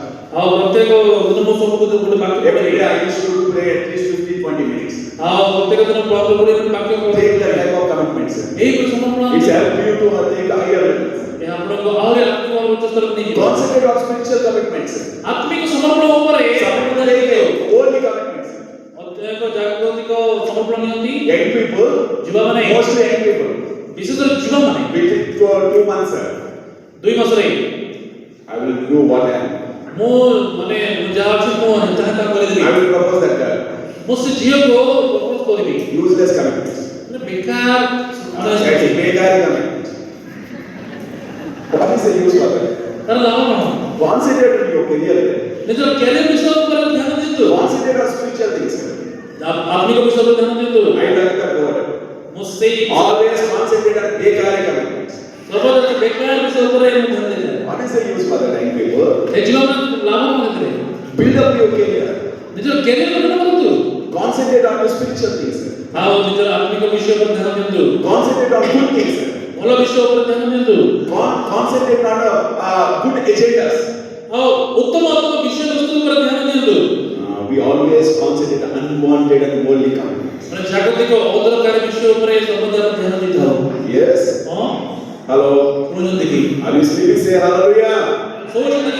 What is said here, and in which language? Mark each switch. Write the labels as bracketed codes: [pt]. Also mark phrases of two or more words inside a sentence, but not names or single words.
[or] ଆଉ ପ୍ରତ୍ୟେକ ଦିନ ମୁଁ ସବୁକୁ ଗୋଟେ ବାକ୍ୟ Every ପଢ଼େ। [en] day I used to pray at least 15-20 minutes. [or] ଆଉ ପ୍ରତ୍ୟେକ ଦିନ ପ୍ରାର୍ଥନା କରି ଗୋଟେ ବାକ୍ୟ ପଢ଼େ। [en] Take that type of commitment, sir. [or] ଏଇ ଗୋଟେ ସମର୍ପଣ [en] It's helped you to take higher levels. [or] ଏହା ଆପଣଙ୍କୁ ଆହୁରି ଆତ୍ମିକ ଉଚ୍ଚ ସ୍ତରକୁ ନେଇଯିବ। [en] Concentrate on spiritual commitments, sir. [or] ଆତ୍ମିକ ସମର୍ପଣ ଉପରେ [en] Some take holy commitments. [or] ଅତ୍ୟଧିକ ଜାଗତିକ ସମର୍ପଣ ନିଅନ୍ତି। [en] Young people, [or] ଯୁବାମାନେ [en] mostly young people, [or] ବିଶେଷ କରି ଯୁବାମାନେ [en] within 2 months, sir. [or] 2 ମାସରେ [en] I will do what I am. [or] ମୁଁ ମାନେ ମୁଁ ଯାହା ଅଛି ମୁଁ ଚାହିଁତା କରିଦେବି। [en] I will propose that girl. [or] ମୁଁ ସେ ଝିଅକୁ ପ୍ରପୋଜ କରିବି। [en] Useless commitments. [or] ମାନେ ବେକାର [en] That's a begar commitment. What is the use of that? [or] ତାର ଲାଭ କଣ? [en] Concentrate on your career. [or] ନିଜର କ୍ୟାରିୟର ବିଷୟ ଉପରେ ଧ୍ୟାନ ଦିଅନ୍ତୁ। [en] Concentrate on spiritual things, sir. [or] ଆତ୍ମିକ ବିଷୟ ଉପରେ ଧ୍ୟାନ ଦିଅନ୍ତୁ। [en] I like that word. [or] ମୁଁ ସେଇ [en] Always concentrate on begar commitments. [or] ସର୍ବଦା ବେକାର ବିଷୟ ଉପରେ ମୁଁ ଧ୍ୟାନ ଦେଇଥାଏ। [en] What is the use for the young people? [or] ଏ ଜୀବନ ଲାଭ କଣ ସେଥିରେ? [en] Build up your career. [or] ନିଜର କ୍ୟାରିୟର ଗଠନ କରନ୍ତୁ। [en] Concentrate on your spiritual things, sir. [or] ଆଉ ନିଜର ଆତ୍ମିକ ବିଷୟ ଉପରେ ଧ୍ୟାନ ଦିଅନ୍ତୁ। [en] Concentrate on good things, sir. [or] ଭଲ ବିଷୟ ଉପରେ ଧ୍ୟାନ ଦିଅନ୍ତୁ। [en] Concentrate on good agendas. [or] ଆଉ ଉତ୍ତମ ବିଷୟବସ୍ତୁ ଉପରେ ଧ୍ୟାନ ଦିଅନ୍ତୁ। [en] We always concentrate on unwanted and worldly commitments. [or] ମାନେ ଜାଗତିକ ଅଦରକାରୀ ବିଷୟ ଉପରେ ସର୍ବଦା ଧ୍ୟାନ ଦେଇଥାଉ। [en] Yes. [or] ହଁ [en] Hello. [or] ଶୁଣୁଛନ୍ତି କି? [en] Are you sleeping? Say hallelujah. [or] ଶୋଉଛନ୍ତି କି?